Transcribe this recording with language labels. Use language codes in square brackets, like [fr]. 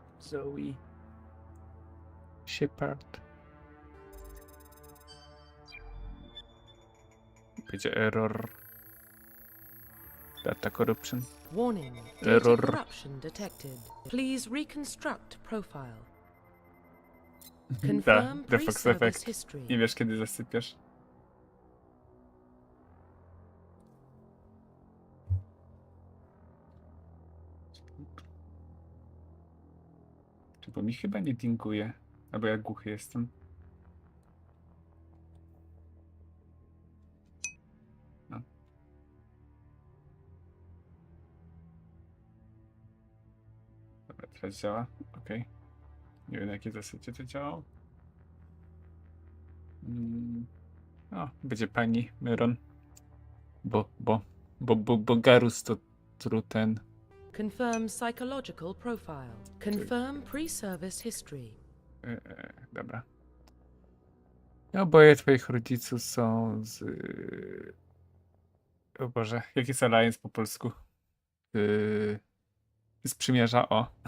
[en] Zoe. Shepard. [pl] Będzie error. [en] Data corruption. Warning. Error. Data corruption detected. Please reconstruct profile. Confirm The Fox pre-service [pl] Efekt. [en] history. [pl] Nie wiesz, kiedy zasypiasz. Czy bo mi chyba nie dinguje? Albo ja głuchy jestem. No. Dobra, teraz działa. Okej. Nie wiem, na jakie zasadzie to działało. O, będzie pani Myron. Bo Garus to ten. [en] Confirm psychological profile. Confirm pre-service history. [pl] Dobra. Oboje twoich rodziców są z... O Boże, jaki jest Alliance po polsku? Z przymierza, o.